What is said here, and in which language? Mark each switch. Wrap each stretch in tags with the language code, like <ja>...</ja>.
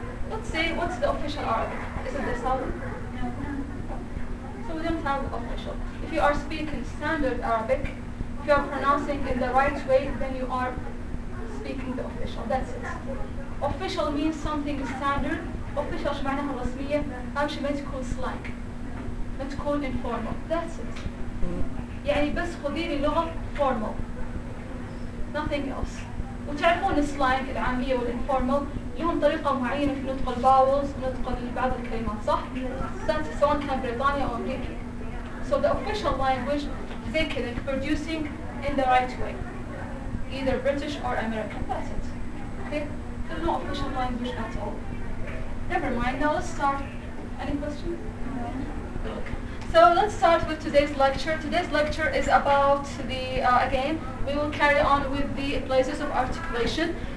<en>Let's say what's the official Arabic. Isn't this Arabic? So we don't have official. If you are speaking standard Arabic, if you are pronouncing in the right way, then you are speaking the official. That's it. Official means something standard.</en> <ar>Official معناها رسمية. أمشي ما تكون slang. ما تكون informal.</ar> <en>That's it.</en> <ar>يعني بس خذين اللغة formal.</ar> <en>Nothing else.</en> <ar>وتعرفون slang العامية والinformal. لهم طريقة معينة في نطق الباولز ونطق بعض الكلمات صح؟ سواء كان بريطانيا أو أمريكا.</ar> <en>So the official language they can producing in the right way. Either British or American. That's it. Okay? There's no official language at all. Never mind. Now let's start. Any questions? No. Okay. So let's start with today's lecture. Today's lecture is about the, again, we will carry on with the places of articulation.</en>